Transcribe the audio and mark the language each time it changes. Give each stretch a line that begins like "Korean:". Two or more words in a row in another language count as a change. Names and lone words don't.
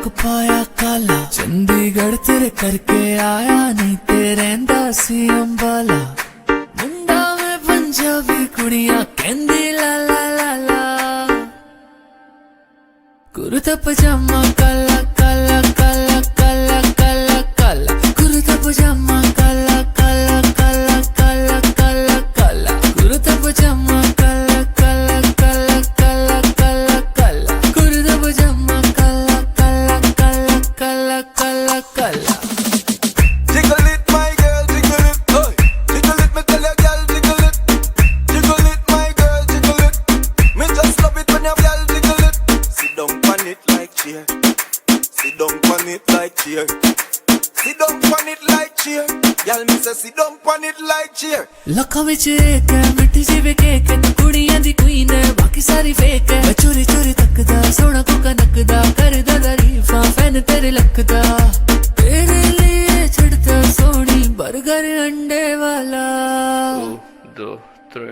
Punjabi: ਪਾਇਆ ਕਾਲਾ ਚੰਡੀਗੜ੍ਹ ਤੇਰੇ ਕਰਕੇ ਆਇਆ ਨਹੀਂ ਤੇਰੇ ਸੀ ਅੰਬਾਲਾ ਮੁੰਡਾ ਮੈਂ ਪੰਜਾਬੀ ਕੁੜੀਆਂ ਕਹਿੰਦੀ ਲਾ ਲਾ ਲਾ ਲਾ ਕੁੜਤਾ ਪਜਾਮਾ ਕਾਲਾ ਕਾਲਾ ਕਾਲਾ ਕਾਲਾ ਕਾਲਾ ਕਾਲਾ ਕੁੜਤਾ ਪਜਾਮਾ ਕਾਲਾ ਕਾਲਾ ਕਾਲਾ ਕਾਲਾ ਕਾਲਾ ਕਾਲਾ ਕੁੜਤਾ ਪਜਾਮਾ ਕਾਲਾ ਕਾਲਾ ਕਾਲਾ ਕਾਲਾ ਕਾਲਾ ਕਾਲਾ ਕੁੜਤਾ ਪਜਾਮਾ ਕਾਲਾ ਕਾਲਾ ਕਾਲਾ ਕਾਲਾ ਕਾਲਾ ਕਾਲਾ
English: Jiggle it, my girl, jiggle it, oh. Jiggle it, me tell your girl, jiggle it. Jiggle it, my girl, jiggle it. Me just love it when your girl jiggle it. Sit down on it like chair. Sit down on it like chair. Sit down on it like chair. Girl, me say sit down on it like chair.
Punjabi: ਲੱਖਾਂ ਵਿਚ ਇੱਕ ਹੈ ਮਿੱਠੀ ਸੀ ਵੇ ਕੇਕ ਹੈ ਤੂੰ ਕੁੜੀਆਂ ਦੀ ਕੁਈਨ ਹੈ ਬਾਕੀ ਸਾਰੀ ਫੇਕ ਹੈ ਮੈਂ ਚੋਰੀ ਚੋਰੀ ਤੱਕਦਾ ਸੋਹਣਾ ਕੋਕਾ ਨੱਕ ਦਾ ਕਰਦਾ ਤਾਰੀਫ਼ਾਂ ਫੈਨ ਤੇਰੇ ਲੱਖਦਾ ਤੇਰੇ ਲਈ ਬਰਗਰ ਆਂਡੇ ਵਾਲਾ
English: 1, 2, 3